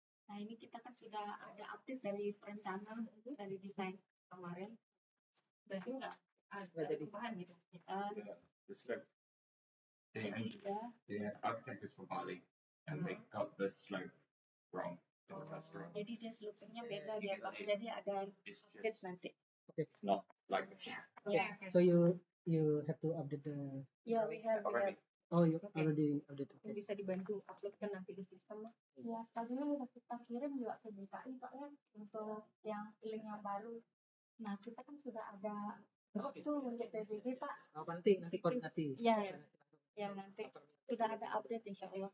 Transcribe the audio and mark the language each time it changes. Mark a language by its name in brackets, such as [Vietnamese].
[Indonesian] nah ini kita kan sudah ada update dari perencanaan dari desain kemarin berarti nggak ada perubahan gitu [English] The slope. The architect is from Bali and they got the slope wrong in the first drawing. [Indonesian] jadi dia slope-nya beda dia Pak. Jadi ada [English] It's update just, [Indonesian] nanti [English] it's not like this. [Indonesian] ya [English] So you have to update the. ya we have Oh, you already update. Okay. [Indonesian] bisa dibantu upload kan nanti di sistem ya sekarang udah kita kirim juga ke DKI Pak ya untuk yang link yang baru nah kita kan sudah ada itu untuk PBB Pak Apa nanti koordinasi? ya nanti sudah ada update insya Allah.